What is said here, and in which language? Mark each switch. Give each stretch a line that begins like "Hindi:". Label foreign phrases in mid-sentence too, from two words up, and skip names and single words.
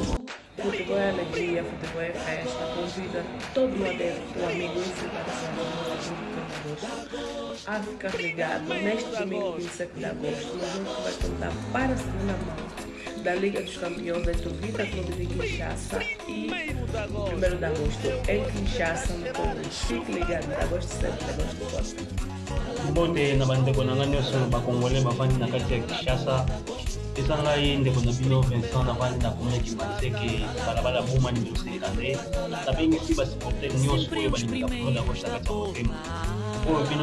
Portuguese: Futebol é alegria, futebol é festa, convida todo o adepto, o amigo e simpatizante a ficar ligado neste domingo 27 de agosto. A gente vai contar para a segunda mão da Liga dos Campeões entre o Vita Clube de Kinshasa e 1º de agosto em Kinshasa, no Congo. Fique ligado, da Agosto 7, da Agosto Força.
Lingala: Mbote na bandeko na ngani nyonso bakongole bafandi na kati ya Kinshasa. Eza ngai ndeko na bino Vincent navandi na komune Kimanzeke balabala boma ni Jose André nabengisi basupporter nyonso oyo balingaka kola kosha kati ya motema oyo bino